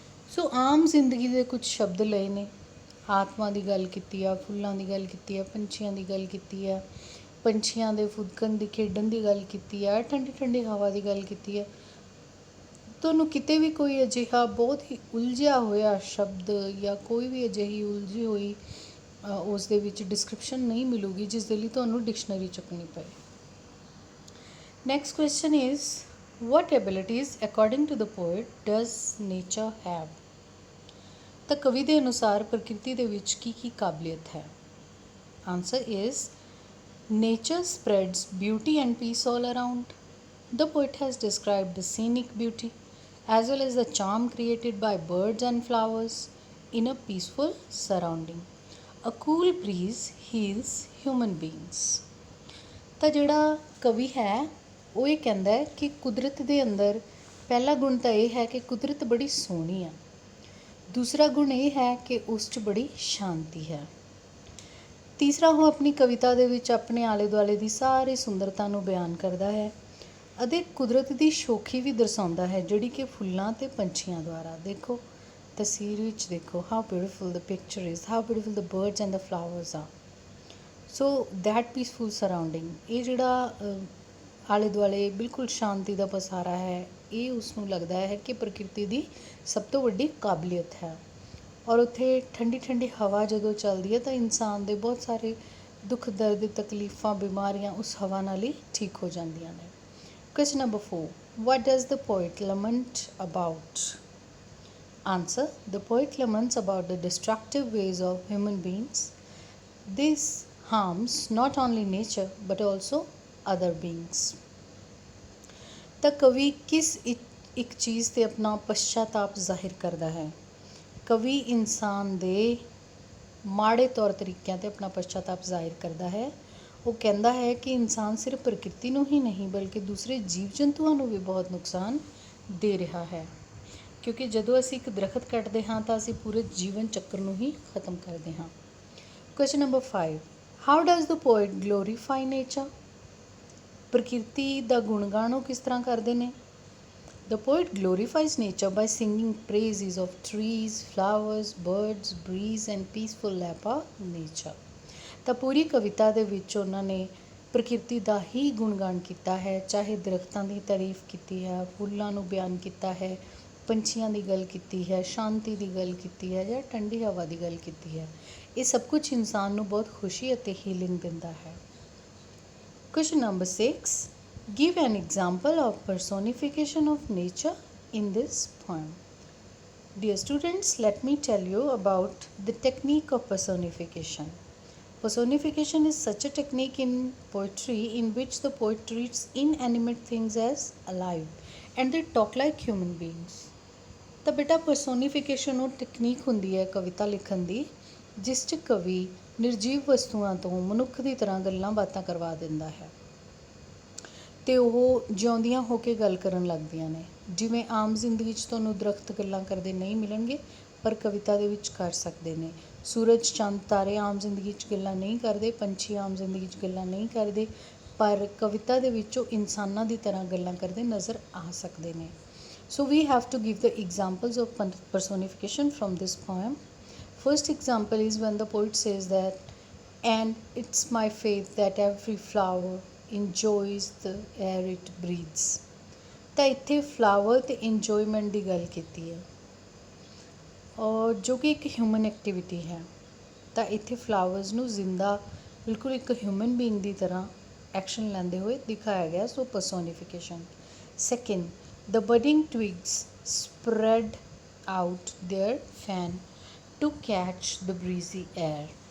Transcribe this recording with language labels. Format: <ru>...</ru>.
<pa>ਸੋ ਆਮ ਜ਼ਿੰਦਗੀ ਦੇ ਕੁਝ ਸ਼ਬਦ ਲਏ ਨੇ, ਆਤਮਾ ਦੀ ਗੱਲ ਕੀਤੀ ਆ, ਫੁੱਲਾਂ ਦੀ ਗੱਲ ਕੀਤੀ ਆ, ਪੰਛੀਆਂ ਦੀ ਗੱਲ ਕੀਤੀ ਆ, ਪੰਛੀਆਂ ਦੇ ਫੁਦਕਣ ਦੀ ਖੇਡਣ ਦੀ ਗੱਲ ਕੀਤੀ ਆ, ਠੰਡੀ ਠੰਡੀ ਹਵਾ ਦੀ ਗੱਲ ਕੀਤੀ ਆ। ਤੁਹਾਨੂੰ ਕਿਤੇ ਵੀ ਕੋਈ ਅਜਿਹਾ ਬਹੁਤ ਹੀ ਉਲਝਿਆ ਹੋਇਆ ਸ਼ਬਦ ਜਾਂ ਕੋਈ ਵੀ ਅਜਿਹੀ ਉਲਝੀ ਹੋਈ ਉਸ ਦੇ ਵਿੱਚ ਡਿਸਕ੍ਰਿਪਸ਼ਨ ਨਹੀਂ ਮਿਲੂਗੀ ਜਿਸ ਦੇ ਲਈ ਤੁਹਾਨੂੰ ਡਿਕਸ਼ਨਰੀ ਚੁੱਕਣੀ ਪਏ।</pa> <en>Next question is what abilities according to the poet does nature have?</en> <pa>ਤਾਂ ਕਵੀ ਦੇ ਅਨੁਸਾਰ ਪ੍ਰਕਿਰਤੀ ਦੇ ਵਿੱਚ ਕੀ ਕਾਬਲੀਅਤ ਹੈ?</pa> <en>Answer is nature spreads beauty and peace all around. The poet has described the scenic beauty as well as the charm created by birds and flowers in a peaceful surrounding. A cool breeze heals human beings.</en> <pa>ਤਾਂ ਜਿਹੜਾ ਕਵੀ ਹੈ ਉਹ ਇਹ ਕਹਿੰਦਾ ਹੈ ਕਿ ਕੁਦਰਤ ਦੇ ਅੰਦਰ ਪਹਿਲਾ ਗੁਣ ਤਾਂ ਇਹ ਹੈ ਕਿ ਕੁਦਰਤ ਬੜੀ ਸੋਹਣੀ ਆ। ਦੂਸਰਾ ਗੁਣ ਇਹ ਹੈ ਕਿ ਉਸ 'ਚ ਬੜੀ ਸ਼ਾਂਤੀ ਹੈ। ਤੀਸਰਾ ਉਹ ਆਪਣੀ ਕਵਿਤਾ ਦੇ ਵਿੱਚ ਆਪਣੇ ਆਲੇ ਦੁਆਲੇ ਦੀ ਸਾਰੀ ਸੁੰਦਰਤਾ ਨੂੰ ਬਿਆਨ ਕਰਦਾ ਹੈ ਅਤੇ ਕੁਦਰਤ ਦੀ ਸ਼ੋਖੀ ਵੀ ਦਰਸਾਉਂਦਾ ਹੈ ਜਿਹੜੀ ਕਿ ਫੁੱਲਾਂ ਅਤੇ ਪੰਛੀਆਂ ਦੁਆਰਾ। ਦੇਖੋ ਤਸਵੀਰ ਵਿੱਚ ਦੇਖੋ</pa> <en>How beautiful the picture is, how beautiful the birds and the flowers ਆ। So that peaceful surrounding,</en> <pa>ਇਹ ਜਿਹੜਾ ਆਲੇ ਦੁਆਲੇ ਬਿਲਕੁਲ ਸ਼ਾਂਤੀ ਦਾ ਪਸਾਰਾ ਹੈ, ਇਹ ਉਸ ਨੂੰ ਲੱਗਦਾ ਹੈ ਕਿ ਪ੍ਰਕਿਰਤੀ ਦੀ ਸਭ ਤੋਂ ਵੱਡੀ ਕਾਬਲੀਅਤ ਹੈ। ਔਰ ਉੱਥੇ ਠੰਡੀ ਠੰਡੀ ਹਵਾ ਜਦੋਂ ਚੱਲਦੀ ਹੈ ਤਾਂ ਇਨਸਾਨ ਦੇ ਬਹੁਤ ਸਾਰੇ ਦੁੱਖ ਦਰਦ ਤਕਲੀਫਾਂ ਬਿਮਾਰੀਆਂ ਉਸ ਹਵਾ ਨਾਲ ਹੀ ਠੀਕ ਹੋ ਜਾਂਦੀਆਂ ਨੇ।</pa> <en>Question number 4. What does the poet lament about? Answer. The poet laments about the destructive ways of human beings. This harms not only nature but also other beings.</en> <pa>ਤਾਂ ਕਵੀ ਕਿਸ ਇੱਕ ਚੀਜ਼ 'ਤੇ ਆਪਣਾ ਪਛਤਾਤਾਪ ਜ਼ਾਹਿਰ ਕਰਦਾ ਹੈ? ਕਵੀ ਇਨਸਾਨ ਦੇ ਮਾੜੇ ਤੌਰ ਤਰੀਕਿਆਂ 'ਤੇ ਆਪਣਾ ਪਛਤਾਤਾਪ ਜ਼ਾਹਿਰ ਕਰਦਾ ਹੈ। ਉਹ ਕਹਿੰਦਾ ਹੈ ਕਿ ਇਨਸਾਨ ਸਿਰਫ ਪ੍ਰਕਿਰਤੀ ਨੂੰ ਹੀ ਨਹੀਂ ਬਲਕਿ ਦੂਸਰੇ ਜੀਵ ਜੰਤੂਆਂ ਨੂੰ ਵੀ ਬਹੁਤ ਨੁਕਸਾਨ ਦੇ ਰਿਹਾ ਹੈ, ਕਿਉਂਕਿ ਜਦੋਂ ਅਸੀਂ ਇੱਕ ਦਰਖਤ ਕੱਟਦੇ ਹਾਂ ਤਾਂ ਅਸੀਂ ਪੂਰੇ ਜੀਵਨ ਚੱਕਰ ਨੂੰ ਹੀ ਖਤਮ ਕਰਦੇ ਹਾਂ।</pa> <en>Question number 5. How does the poet glorify nature?</en> <pa>ਪ੍ਰਕਿਰਤੀ ਦਾ ਗੁਣਗਾਨ ਉਹ ਕਿਸ ਤਰ੍ਹਾਂ ਕਰਦੇ ਨੇ?</pa> <en>The poet glorifies nature by singing praises of trees, flowers, birds, breeze and peaceful lap of nature.</en> <pa>ਤਾਂ ਪੂਰੀ ਕਵਿਤਾ ਦੇ ਵਿੱਚ ਉਹਨਾਂ ਨੇ ਪ੍ਰਕਿਰਤੀ ਦਾ ਹੀ ਗੁਣਗਾਨ ਕੀਤਾ ਹੈ, ਚਾਹੇ ਦਰਖਤਾਂ ਦੀ ਤਾਰੀਫ ਕੀਤੀ ਹੈ, ਫੁੱਲਾਂ ਨੂੰ ਬਿਆਨ ਕੀਤਾ ਹੈ, ਪੰਛੀਆਂ ਦੀ ਗੱਲ ਕੀਤੀ ਹੈ, ਸ਼ਾਂਤੀ ਦੀ ਗੱਲ ਕੀਤੀ ਹੈ ਜਾਂ ਠੰਡੀ ਹਵਾ ਦੀ ਗੱਲ ਕੀਤੀ ਹੈ। ਇਹ ਸਭ ਕੁਝ ਇਨਸਾਨ ਨੂੰ ਬਹੁਤ ਖੁਸ਼ੀ ਅਤੇ ਹੀਲਿੰਗ ਦਿੰਦਾ ਹੈ।</pa> <en>Question number 6. Give an example of personification of nature in this poem. Dear students, let me tell you about the technique of personification. Personification is such a technique in poetry in which the poet treats inanimate things as alive and they talk like human beings.</en> <pa>ਤਾਂ ਬੇਟਾ personification ਉਹ technique ਹੁੰਦੀ ਹੈ ਕਵਿਤਾ ਲਿਖਣ ਦੀ ਜਿਸ 'ਚ ਕਵੀ ਨਿਰਜੀਵ ਵਸਤੂਆਂ ਤੋਂ ਮਨੁੱਖ ਦੀ ਤਰ੍ਹਾਂ ਗੱਲਾਂ ਬਾਤਾਂ ਕਰਵਾ ਦਿੰਦਾ ਹੈ ਅਤੇ ਉਹ ਜਿਉਂਦੀਆਂ ਹੋ ਕੇ ਗੱਲ ਕਰਨ ਲੱਗਦੀਆਂ ਨੇ। ਜਿਵੇਂ ਆਮ ਜ਼ਿੰਦਗੀ 'ਚ ਤੁਹਾਨੂੰ ਦਰਖਤ ਗੱਲਾਂ ਕਰਦੇ ਨਹੀਂ ਮਿਲਣਗੇ ਪਰ ਕਵਿਤਾ ਦੇ ਵਿੱਚ ਕਰ ਸਕਦੇ ਨੇ। ਸੂਰਜ ਚੰਦ ਤਾਰੇ ਆਮ ਜ਼ਿੰਦਗੀ 'ਚ ਗੱਲਾਂ ਨਹੀਂ ਕਰਦੇ, ਪੰਛੀ ਆਮ ਜ਼ਿੰਦਗੀ 'ਚ ਗੱਲਾਂ ਨਹੀਂ ਕਰਦੇ, ਪਰ ਕਵਿਤਾ ਦੇ ਵਿੱਚ ਉਹ ਇਨਸਾਨਾਂ ਦੀ ਤਰ੍ਹਾਂ ਗੱਲਾਂ ਕਰਦੇ ਨਜ਼ਰ ਆ ਸਕਦੇ ਨੇ।</pa> <en>So we have to give the examples of personification from this poem. First example is when the poet says that, and it's my faith that every flower enjoys the air it breathes.</en> <pa>ਤਾਂ ਇੱਥੇ flower ਅਤੇ enjoyment ਦੀ ਗੱਲ ਕੀਤੀ ਹੈ ਔਰ ਜੋ ਕਿ ਇੱਕ ਹਿਊਮਨ ਐਕਟੀਵਿਟੀ ਹੈ। ਤਾਂ ਇੱਥੇ ਫਲਾਵਰਸ ਨੂੰ ਜ਼ਿੰਦਾ ਬਿਲਕੁਲ ਇੱਕ ਹਿਊਮਨ ਬੀਇੰਗ ਦੀ ਤਰ੍ਹਾਂ ਐਕਸ਼ਨ ਲੈਂਦੇ ਹੋਏ ਦਿਖਾਇਆ ਗਿਆ।</pa> <en>So personification. Second, the budding twigs spread out their fan to catch the breezy air.</en>